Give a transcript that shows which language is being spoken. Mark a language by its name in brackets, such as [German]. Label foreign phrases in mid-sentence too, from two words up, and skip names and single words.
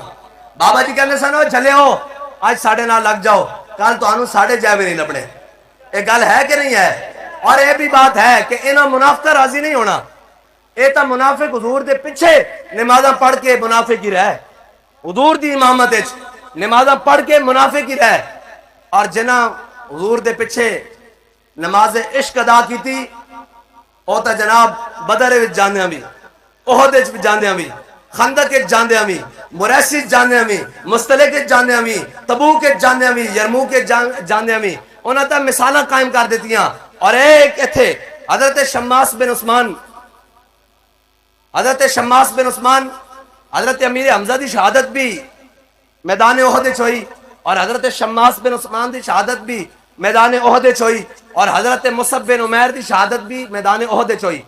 [Punjabi] بابا جی کہتے سن چلے ہو آج 9:30 لگ جاؤ، کل تو آنو 9:30 بھی نہیں لبنے۔ ایک گل ہے کہ نہیں ہے؟ [Urdu] اور یہ بھی بات ہے کہ [Punjabi] انہوں منافقہ راضی نہیں ہونا، اے تا منافق حضور دے پیچھے نمازاں پڑھ کے منافق ہی رہے، حضور دی امامت وچ نمازاں پڑھ کے منافق ہی رہے، اور جنہ حضور دے پیچھے نماز عشق ادا کی تھی او تا جناب بدر وچ جاندیاں بھی، احد وچ جاندیاں بھی، خندق وچ جاندیاں بھی، مریسی وچ جاندیاں بھی، مستلق وچ جاندیاں بھی، تبوک وچ جاندیاں بھی، یرموک وچ جاندیاں بھی، انہاں تا مثالاں قائم کر دیتیاں۔ اور ایک ایتھے حضرت شماس بن عثمان، حضرت شماس بن عثمان حضرت امیر حمزہ دی شہادت بھی میدان احد وچ ہوئی، اور حضرت شماس بن عثمان دی شہادت بھی میدان احد وچ ہوئی، اور حضرت مصعب بن عمیر دی شہادت بھی میدان احد وچ ہوئی۔